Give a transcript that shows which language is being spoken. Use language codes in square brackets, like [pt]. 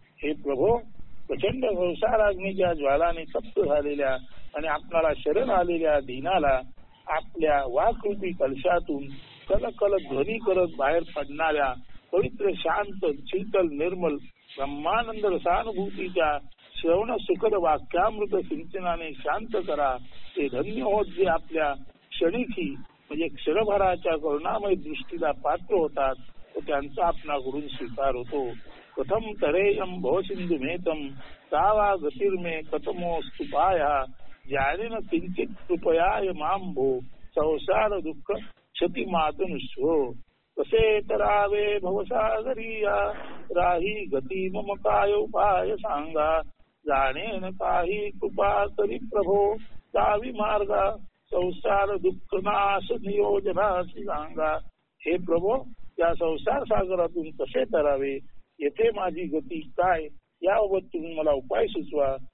[mr] हे प्रभो, प्रचंड संसाराग्नीच्या ज्वालाने तप्त झालेल्या आणि आपणाला शरण आलेल्या दीनाला आपल्या वाकरूपी कलशातून कलकल ध्वनी करत बाहेर पडणाऱ्या पवित्र शांत शीतल निर्मल ब्रह्मानंद रसानुभूतीच्या श्रवण सुखद वाक्यामृत सिंचनाने शांत करा. ते धन्य होत जे आपल्या क्षणिकी म्हणजे क्षणभराच्या करुणामय दृष्टीला पात्र होतात व त्यांचा आपणाकडून स्वीकार होतो. [sa] कथम तरेयम भवसिंधु मेतम तावा गतिर्मे कथमोस्तु पाया ज्यानेन किंचित कृपयाय मांभो संसार दुःख क्षति मातनुष्व. [mr] कसे तरावे भवसागरिया राही गती मम काय उपाय सांगा जाणेन काही कृपा करी प्रभो जावी मार्गा संसार दुःख नाश नियोजनाची सांगा. हे प्रभो, या संसार सागरातून कसे तरावे, येथे माझी गती काय याबाबत तुम्ही मला उपाय सुचवा.